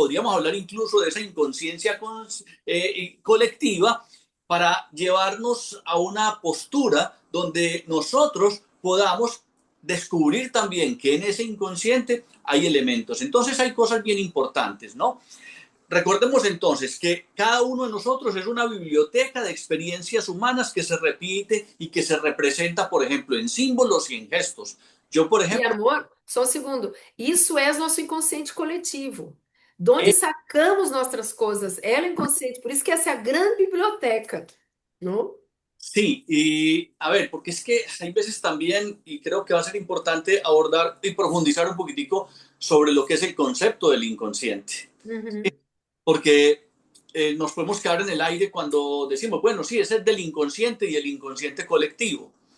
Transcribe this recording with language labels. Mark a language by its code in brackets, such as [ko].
[es] Podríamos hablar incluso de esa inconsciencia colectiva para llevarnos a una postura donde nosotros podamos descubrir también que en ese inconsciente hay elementos. Entonces hay cosas bien importantes, ¿no? Recordemos entonces que cada uno de nosotros es una biblioteca de experiencias humanas que se repite y que se representa, por ejemplo, en símbolos y en gestos. Yo, por [pt] E [es] ejemplo, [pt] amor, só um segundo. Isso é o nosso inconsciente coletivo. De onde sacamos nossas coisas? É o inconsciente. Por isso que essa é a grande biblioteca, não? [es] Sí, y a ver, porque es que hay veces también, y creo que va a ser importante abordar y profundizar un poquitico sobre lo que es el concepto del inconsciente. Uhum. Porque nos podemos quedar en el aire cuando decimos, bueno, sí, ese es del inconsciente y el inconsciente colectivo.